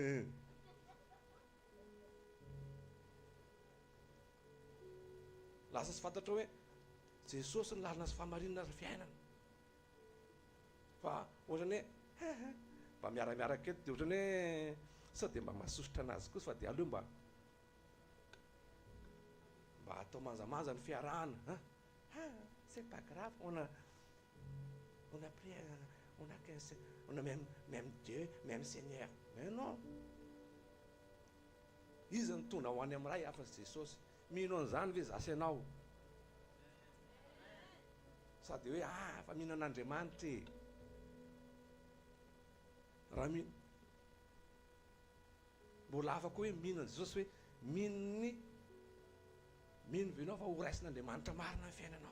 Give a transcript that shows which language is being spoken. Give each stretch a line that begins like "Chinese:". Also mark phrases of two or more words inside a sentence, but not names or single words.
Malagasy: lasa tsy fantatra hoe Jesosy ny lalina sy famarinana ary fiainana, fa ohatrany hoe mba miaramiaraka eto dia ohatrany hoe sao dia mba mahasosotra anazy kosa fa dia aleo mba atao manjamanja ny fiarahana
French: c'est pas grave on a pris on a même Dieu même Seigneur, mais non
Malagasy: izy ny tona ho any amin'ray afa-tsy Jesosy. Mino an'izany ve zasy ianao? Sady hoe fa mino an'Andriamanitra e. Raha mbola afaka hoe mino an' Jesosy hoe mino ve ianao fa ho raisin'Andriamanitra marina ny fiainanao.